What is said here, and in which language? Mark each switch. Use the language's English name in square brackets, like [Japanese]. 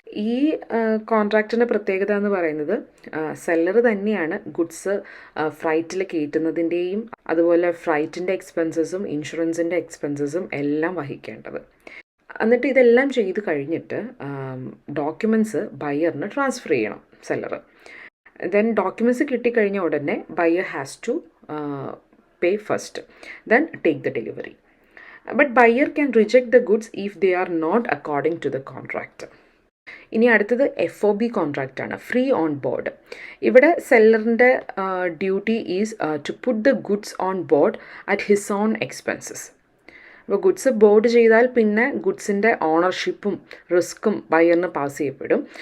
[Malayalam] ഈ കോൺട്രാക്റ്റിൻ്റെ പ്രത്യേകത എന്ന് പറയുന്നത് സെല്ലർ തന്നെയാണ് ഗുഡ്സ് ഫ്രൈറ്റിൽ കയറ്റുന്നതിൻ്റെയും അതുപോലെ ഫ്രൈറ്റിൻ്റെ എക്സ്പെൻസസും ഇൻഷുറൻസിൻ്റെ എക്സ്പെൻസസും എല്ലാം വഹിക്കേണ്ടത്. എന്നിട്ട് ഇതെല്ലാം ചെയ്ത് കഴിഞ്ഞിട്ട് ഡോക്യുമെൻറ്റ്സ് ബയ്യറിന് ട്രാൻസ്ഫർ ചെയ്യണം സെല്ലർ. [English] then documents [Malayalam] കിട്ടിക്കഴിഞ്ഞ ഉടനെ [English] Buyer has to pay first, then take the delivery. But buyer can reject the goods if they are not according to the contract. [Malayalam] ഇനി അടുത്തത് [English] FOB contract ആണ്, free on board. [Malayalam] ഇവിടെ സെല്ലറിൻ്റെ [English] Duty is to put the goods on board at his own expenses. [Malayalam] അപ്പോൾ goods board ചെയ്താൽ പിന്നെ ഗുഡ്സിൻ്റെ ഓണർഷിപ്പും റിസ്ക്കും ബയ്യറിന് pass ചെയ്യപ്പെടും.